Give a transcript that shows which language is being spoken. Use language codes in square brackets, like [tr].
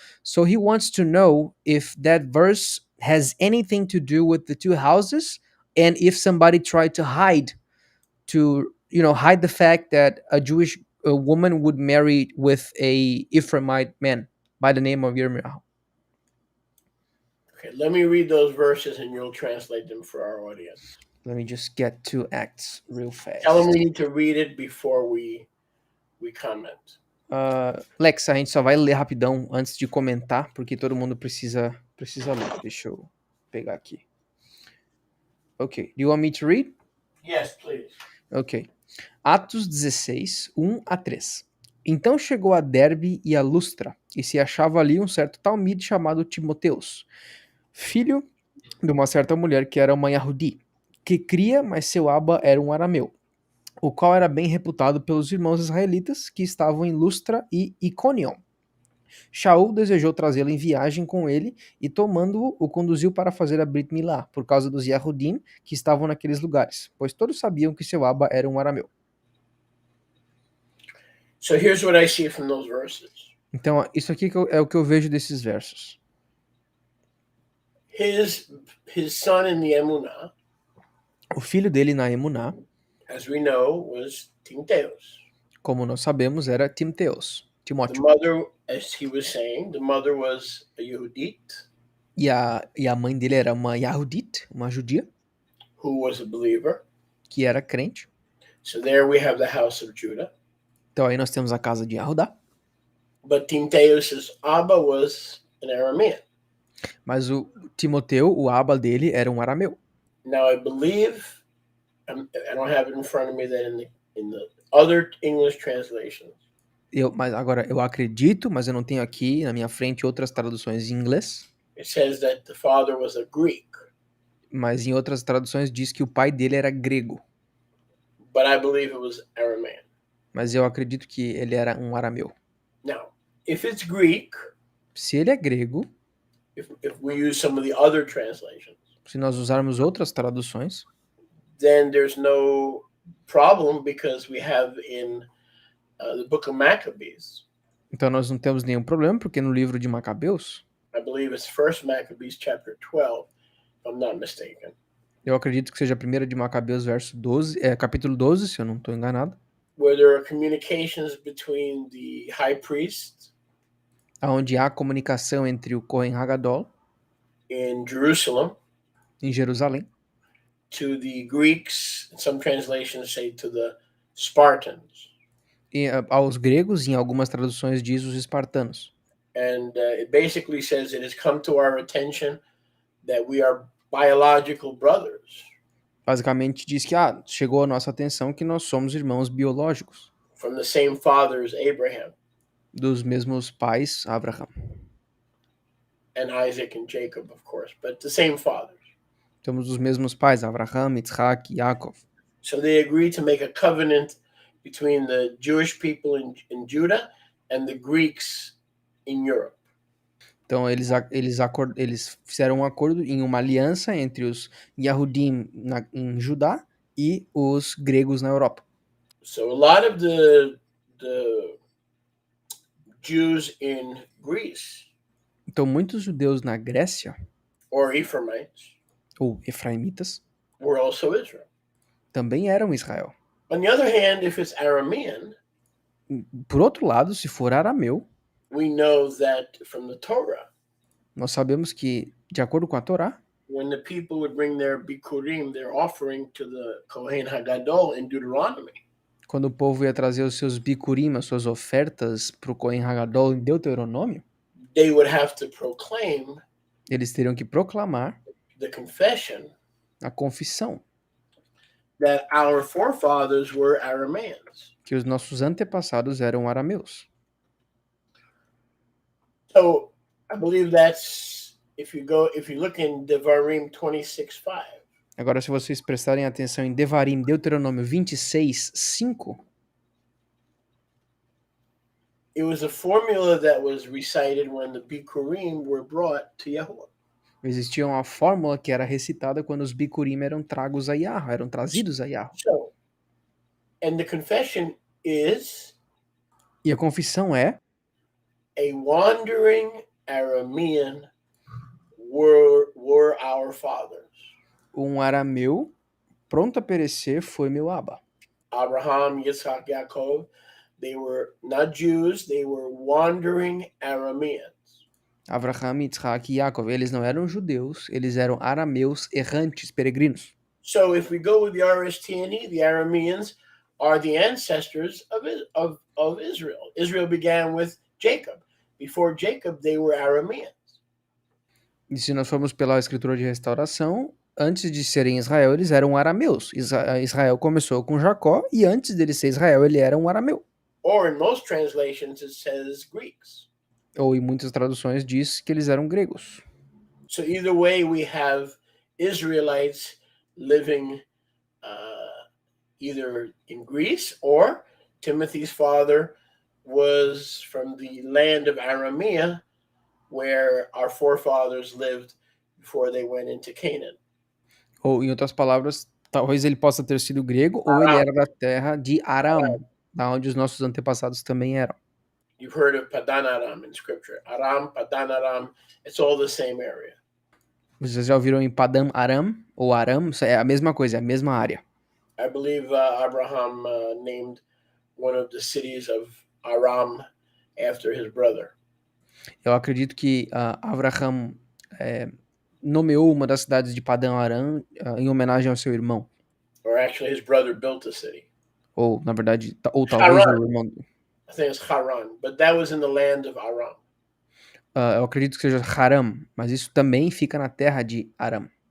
[en] So he wants to know if that verse has anything to do with the two houses, and if somebody tried to hide the fact that a Jewish woman would marry with a Ephraimite man by the name of Jeremiah. Okay, let me read those verses and you'll translate them for our audience. Let me just get to Acts real Tell them fast. we need to read it before we comment. [pt] Lex, a gente só vai ler rapidão antes de comentar, porque todo mundo precisa ler. Deixa eu pegar aqui. [en] Ok. Do you want me to read? Yes, please. [pt] Ok. Atos 16, 1 a 3. Então chegou a Derbe e a Lustra, e se achava ali um certo talmide chamado Timoteus, filho de uma certa mulher que era uma Yahudi, que cria, mas seu aba era um arameu, o qual era bem reputado pelos irmãos israelitas que estavam em Lustra e Iconium. Shaul desejou trazê-lo em viagem com ele e, tomando-o, o conduziu para fazer a Brit Milá, por causa dos Yahudim que estavam naqueles lugares, pois todos sabiam que seu aba era um arameu. [en] So here's what I see from those verses. [pt] Então, isso aqui é o que eu vejo desses versos. [en] His son in the Emunah, [pt] O filho dele na Emuná, [en] as we know, was Timotheus. [pt] como nós sabemos, era [en] The [pt] Timóteo. [en] mother, as he was saying, the mother was a Yehudit, [pt] E a mãe dele era uma Yahudit, uma judia, [en] who was a believer. [pt] que era crente. [en] So there we have the house of Judah. [pt] Então aí nós temos a casa de Yahudá. [en] But Timotheus' Abba was an Aramean. [pt] Mas o Timoteu, o aba dele, era um arameu. [en] Now I believe, I don't have it in front of me, that in the other English translations, [pt] Mas agora eu acredito, mas eu não tenho aqui na minha frente outras traduções em inglês. [en] it says that the father was a Greek. [pt] Mas em outras traduções diz que o pai dele era grego. [en] But I believe it was Aramean. [pt] Mas eu acredito que ele era um arameu. [en] Now, if it's Greek, [pt] Se ele é grego, [en] if we use some of the other translations, [pt] se nós usarmos outras traduções, [en] then there's no problem because we have in the book of Maccabees, [pt] então nós não temos nenhum problema, porque no livro de Macabeus, [en] I believe it's 1 Maccabees chapter 12, if I'm not mistaken, [pt] eu acredito que seja a primeira de Macabeus, capítulo 12, se eu não estou enganado, [en] where there are communications between the high priest [pt] onde há comunicação entre o Cohen Hagadol, [en] in Jerusalem, [pt] em Jerusalém, [en] to the Greeks, some translations say to the Spartans. [pt] e aos gregos, em algumas traduções diz os espartanos. [en] And it basically says it has come to our attention that we are biological brothers [pt] Basicamente diz que chegou à nossa atenção que nós somos irmãos biológicos, [en] from the same father as Abraham. [pt] dos mesmos pais, Abraham. [en] and Isaac and Jacob, of course, but the same fathers. [pt] Temos os mesmos pais, Abraham, Isaac e Yaakov. [en] So they agreed to make a covenant between the Jewish people in Judah and the Greeks in Europe. [pt] Então eles fizeram um acordo em uma aliança entre os Yahudim em Judá e os gregos na Europa. [en] So a lot of the Jews in Greece, [pt] Então muitos judeus na Grécia, [en] or Ephraimites, [pt] ou Ephraimitas, [en] were also Israel. [pt] também eram Israel. [en] On the other hand, if it's Aramean, [pt] Por outro lado, se for arameu, [en] we know that from the Torah, [pt] nós sabemos que, de acordo com a Torá, [en] when the people would bring their bikurim, their offering to the Kohen Hagadol in Deuteronomy, [pt] quando o povo ia trazer os seus bikurim, as suas ofertas para o Kohen Hagadol em Deuteronômio, [en] they would have to proclaim [pt] eles teriam que proclamar [en] the confession [pt] a confissão [en] that our forefathers were Arameans. [pt] que os nossos antepassados eram arameus. [en] So I believe that's if you look in Devarim 26:5. [pt] Agora, se vocês prestarem atenção em Devarim, Deuteronômio 26, 5, [en] it was a formula that was recited when the Bikurim were brought to Yahuwah. [pt] existia uma fórmula que era recitada quando os bikurim eram tragos a Yahweh, eram trazidos a Yahweh. [en] So, and the confession is [pt] E a confissão é: [en] a wandering Aramean were our fathers. [pt] um arameu pronto a perecer foi meu Abba. [en] Abraham, Yitzhak, Yaakov, they were not Jews, they were wandering Arameans. [pt] Abraham, Isaac e Yaakov, eles não eram judeus, eles eram arameus errantes, peregrinos. [en] So if we go with the RSTNE, the Arameans are the ancestors of Israel. Israel began with Jacob. Before Jacob, they were Arameans. [pt] E se nós formos pela escritura de restauração, antes de serem Israel, eles eram arameus. Israel começou com Jacó e antes dele ser Israel, ele era um arameu. [en] Or in most translations, it says Greeks. [pt] Ou em muitas traduções diz que eles eram gregos. [en] So either way, we have Israelites living either in Greece, or Timothy's father was from the land of Aramea, where our forefathers lived before they went into Canaan. [pt] Ou, em outras palavras, talvez ele possa ter sido grego, ou ele era da terra de Aram, da onde os nossos antepassados também eram. [en] You've heard of Padan Aram in scripture. Aram, Padan Aram, it's all the same area. [pt] Vocês já ouviram em Padam Aram, ou Aram? É a mesma coisa, é a mesma área. [en] I believe Abraham named one of the cities of Aram after his brother. [pt] Eu acredito que Abraham nomeou uma das cidades de Padam Aram em homenagem ao seu irmão. [en] Or actually, his brother built the city. [pt] Ou, na verdade, ou talvez o irmão. [en] I think it's Haran, but that was in the land of Aram. [pt] Eu acredito que seja Haram, mas isso também fica na terra de Aram.